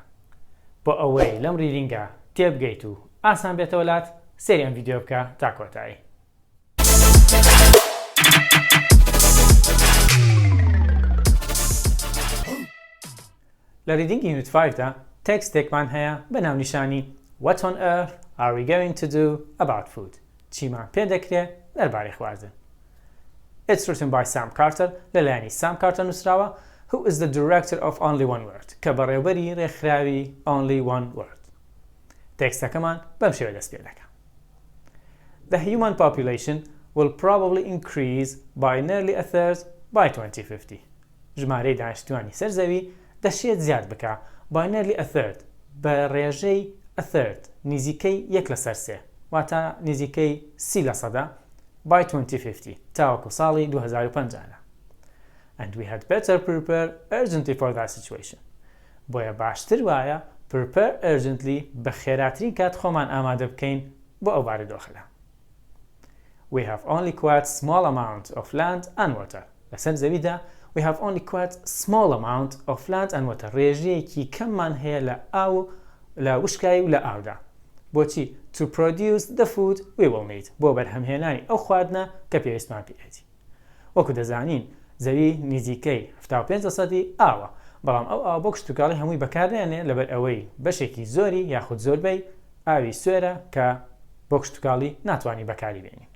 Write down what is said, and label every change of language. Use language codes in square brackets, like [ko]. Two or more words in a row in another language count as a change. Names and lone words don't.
[ckb] بۆ ئەوەی لەم ریدینگە تێبگەیت و ئاسان بێتەوە لات سێری ئەم ڤیدیۆ بکە تا کۆتایی. لە ریدینگی یونت 5دا تێکستێکمان هەیە بە ناونیشانی What on earth are we going to do about food? چیمان پێ دەکرێت دەربارەی خواردن. [en] It's written by Sam Carter [ckb] لەلایەنی Sam Carter نووسراوە [en] who is the director of Only One Word [ckb] کە بەڕێوەبەری ڕێکخراوی [en] Only One Word. [ckb] تێکستەکەمان بەم شێوە دەست پێ دەکات. [en] The human population will probably increase by nearly a third by 2050. [ckb] ژمارەی دانیشتوانی سەرزەوی دەشێت زیاد بکە [en] by nearly a third [ckb] بە ڕێژەی [en] a third [ckb] نزیکەی 1/3 واتە نزیکەی 30% by 2050 تاوەکو ساڵی 2050. [en] And we had better prepare urgently for that situation. [ckb] بۆیە باشتر وایە [en] prepare urgently [ckb] بە خێراترین کات خۆمان ئامادە بکەین بۆ ئەو بارودۆخەدا. [en] We have only quite small amount of land and water. [ckb] لەسەر زەویدا [en] we have only quite small amount of land and water. [ckb] ڕێژەیەکی کەممان هەیە لە ئاو لە وشکایی و لە ئاودا. [en] بۆچی to produce the food we will need. [ckb] بۆ بەرهەمهێنانی ئەو خواردنە کە پێویستمان پێێتی. وەکو دەزانین زەوی نزیکەی 75% ئاوە، بەڵام ئەو ئاو بۆ کشتتوکاڵی هەمووی بەکاردێنێ لەبەر ئەوەی بەشێکی زۆری یاخود زۆربەی ئاوی سوێرە کە بۆ کشتتوکاڵی ناتوانانی بەکاری بێنین.